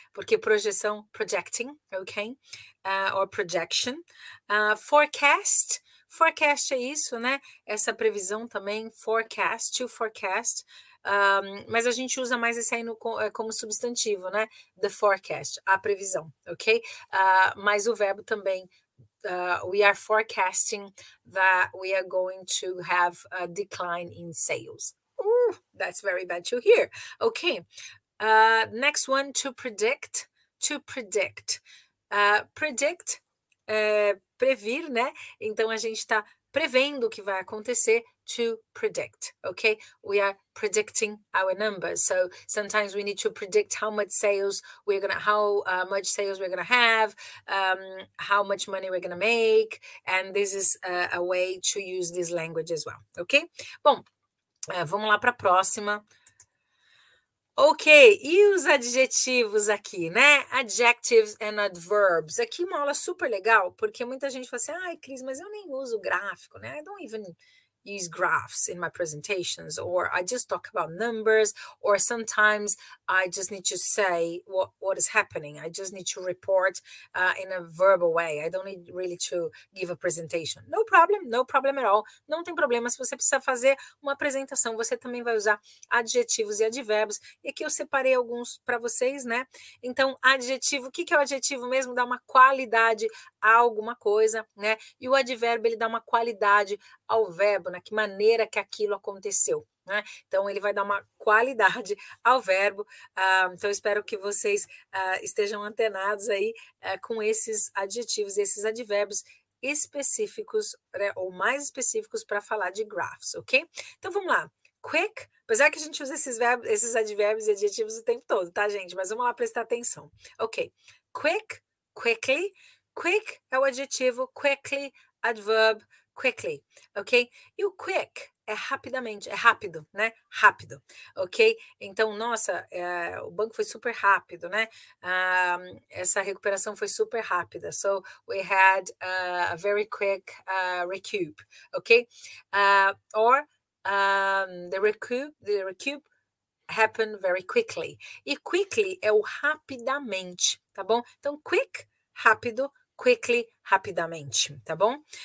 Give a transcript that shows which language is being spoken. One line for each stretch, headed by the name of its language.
Portuguese: Porque projeção,
English: projecting, ok? Or projection.
Portuguese: Forecast. Forecast é isso, né? Essa previsão também, forecast, to forecast. Mas a gente usa mais esse aí como substantivo, né?
English: The forecast,
Portuguese: a previsão, ok? Mas o verbo também,
English: we are forecasting that we are going to have a decline in sales. That's very bad to hear. Okay. Next one, to predict. To predict.
Portuguese: Predict, previr, né? Então a gente está prevendo o que vai acontecer.
English: To predict, okay? We are predicting our numbers. So sometimes we need to predict how much sales we're gonna have, how much money we're gonna make, and this is a way to use this language as well, okay?
Portuguese: Bom, vamos lá para a próxima. Ok, e os adjetivos aqui, né?
English: Adjectives and adverbs.
Portuguese: Aqui uma aula super legal, porque muita gente fala assim, ai, Cris, mas eu nem uso gráfico, né?
English: I don't even use graphs in my presentations, or I just talk about numbers, or sometimes I just need to say what is happening. I just need to report in a verbal way. I don't need really to give a presentation. No problem at all.
Portuguese: Não tem problema se você precisa fazer uma apresentação. Você também vai usar adjetivos e advérbios. E aqui eu separei alguns para vocês, né? Então, adjetivo, o que é o adjetivo mesmo? Dá uma qualidade a alguma coisa, né? E o advérbio, ele dá uma qualidade ao verbo, né? Que maneira que aquilo aconteceu, né? Então, ele vai dar uma qualidade ao verbo. Então, espero que vocês estejam antenados aí com esses adjetivos, esses advérbios específicos, né? Ou mais específicos para falar de graphs, ok? Então, vamos lá. Quick, apesar que a gente usa esses advérbios e adjetivos o tempo todo, tá, gente? Mas vamos lá prestar atenção. Ok. Quick, quickly. Quick é o adjetivo, quickly, adverb, quickly, ok? E o quick é rapidamente, é rápido, né? Rápido, ok? Então, nossa, o banco foi super rápido, né? Essa recuperação foi super rápida.
English: So, we had a very quick recoup, ok? The recoup happened very quickly.
Portuguese: E quickly é o rapidamente, tá bom? Então, quick, rápido, quickly, rapidamente, tá bom?